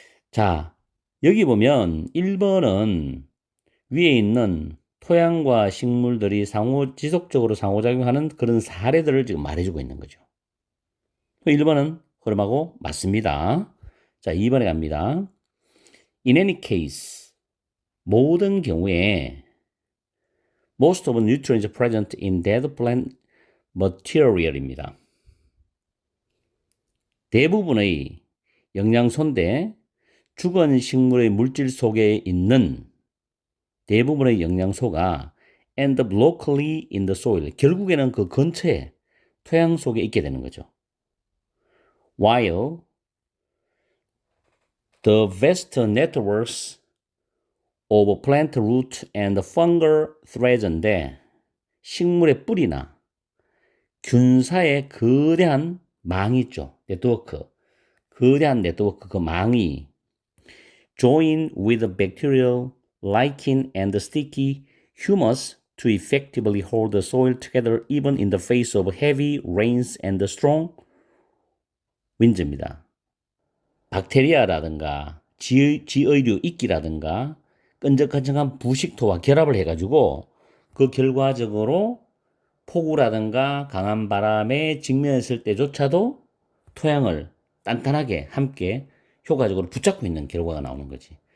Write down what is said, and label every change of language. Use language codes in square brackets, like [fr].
[ko] 자, 여기 보면 1번은 위에 있는 토양과 식물들이 지속적으로 상호작용하는 그런 사례들을 지금 말해주고 있는 거죠. 1번은 흐름하고 맞습니다. 자, 2번에 갑니다. [en] In any case, [ko] 모든 경우에 [en] most of the nutrients present in dead plant material입니다. [ko] 대부분의 영양소인데 죽은 식물의 물질 속에 있는 대부분의 영양소가 [en] end up locally in the soil. [ko] 결국에는 그 근처에 토양 속에 있게 되는 거죠. [en] While the vast networks of plant root and fungal threads인데 [ko] 식물의 뿌리나 균사의 거대한 망이 있죠. 거대한 네트워크, 그 망이 [en] join with bacterial, lichen and sticky humus to effectively hold the soil together even in the face of heavy rains and strong winds입니다. [ko] 박테리아라든가 지의류 이끼라든가 끈적끈적한 부식토와 결합을 해가지고 그 결과적으로 폭우라든가 강한 바람에 직면했을 때조차도 토양을 단단하게 함께 효과적으로 붙잡고 있는 결과가 나오는 거지.